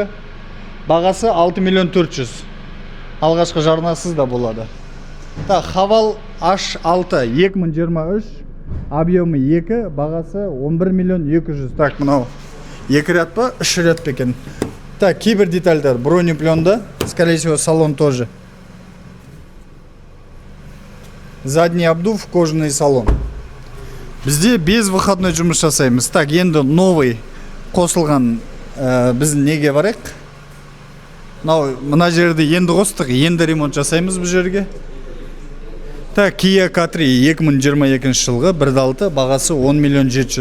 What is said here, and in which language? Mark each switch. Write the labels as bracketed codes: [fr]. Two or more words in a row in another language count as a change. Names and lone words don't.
[kk] Бағасы 6 миллион 400. Алғашқы жарнасыз да болады. [ru] Так, Haval H6 2023, объемы 2, [kk] бағасы 11 миллион 200. Так, мынау 2 ряд па, 3 ряд па екен. Так, кейбір детальдар бронепленда, [ru] скорее всего салон тоже. Задний обдув, кожаный салон. [kk] Бізде [ru] без выходной [kk] жұмыс жасаймыз. Так, енді новый қосылған біздің неге барайық. Мына жерде енді қостық, енді ремонт жасаймыз бұл жерге. Так, Kia K3 2022 жылғы 1.6, бағасы 10 миллион 700.